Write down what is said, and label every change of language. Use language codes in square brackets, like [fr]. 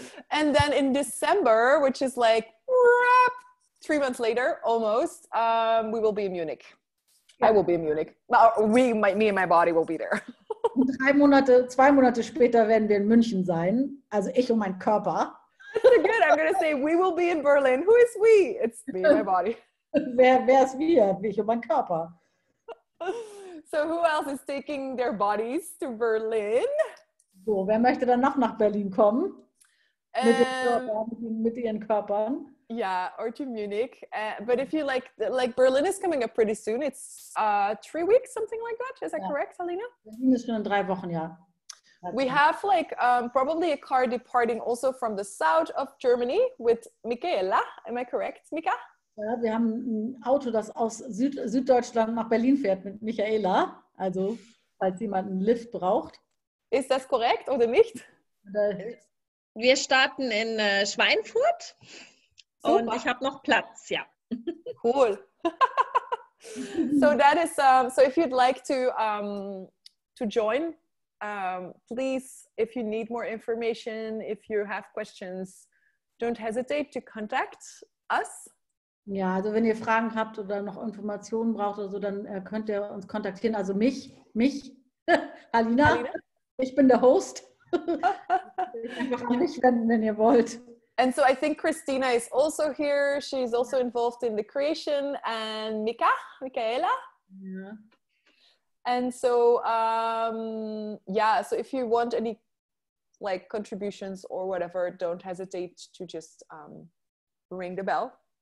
[en] And then in December, which is like 3 months later, almost, we will be in Munich. Yeah. I will be in Munich. Me and my body will be there. [de] Und 2 Monate später werden wir in München sein. Also ich und mein Körper. [en] That's so good. I'm going to say, we will be in Berlin. Who is we? It's me and my body. Wer ist wir? Ich und mein Körper. So who else is taking their bodies to Berlin? [de] So, wer möchte dann noch nach Berlin kommen? Mit ihren Körpern. [en] Yeah, or to Munich. But if you like Berlin is coming up pretty soon. It's 3 weeks, something like that. Is that correct, Alina? [de] Berlin ist schon in 3 Wochen, ja. [en] We have like probably a car departing also from the south of Germany with Michaela. Am I correct, Mika? [de] Ja, wir haben ein Auto, das aus Süddeutschland nach Berlin fährt mit Michaela. Also, falls jemand einen Lift braucht. Ist das korrekt oder nicht? Wir starten in Schweinfurt. Super. Und ich habe noch Platz, ja. [en] Cool. So that is so if you'd like to join, please, if you need more information, if you have questions, don't hesitate to contact us. [de] Ja, also wenn ihr Fragen habt oder noch Informationen braucht oder so, dann könnt ihr uns kontaktieren. Also mich, Alina. Ich bin der Host. Einfach an mich wenden, wenn ihr wollt. [en] And so I think Christina is also here. She's also involved in the creation, and Michaela. Yeah. And so, yeah, so if you want any like contributions or whatever, don't hesitate to just ring the bell.